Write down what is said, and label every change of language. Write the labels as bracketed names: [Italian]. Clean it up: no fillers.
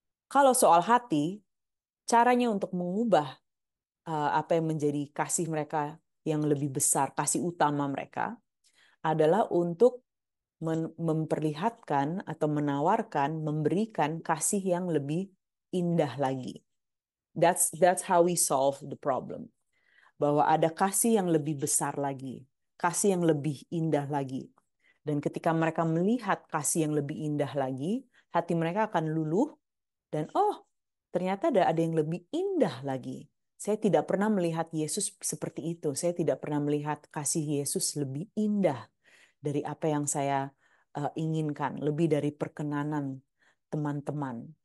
[Indonesian] Kalau soal hati, caranya untuk mengubah apa yang menjadi kasih mereka yang lebih besar, kasih utama mereka, adalah untuk memperlihatkan atau menawarkan, memberikan kasih yang lebih indah lagi. [English] That's how we solve the problem. [Indonesian] Bahwa ada kasih yang lebih besar lagi, kasih yang lebih indah lagi. Dan ketika mereka melihat kasih yang lebih indah lagi, hati mereka akan luluh dan oh, ternyata ada yang lebih indah lagi. Saya tidak pernah melihat Yesus seperti itu. Saya tidak pernah melihat kasih Yesus lebih indah dari apa yang saya inginkan, lebih dari perkenanan teman-teman.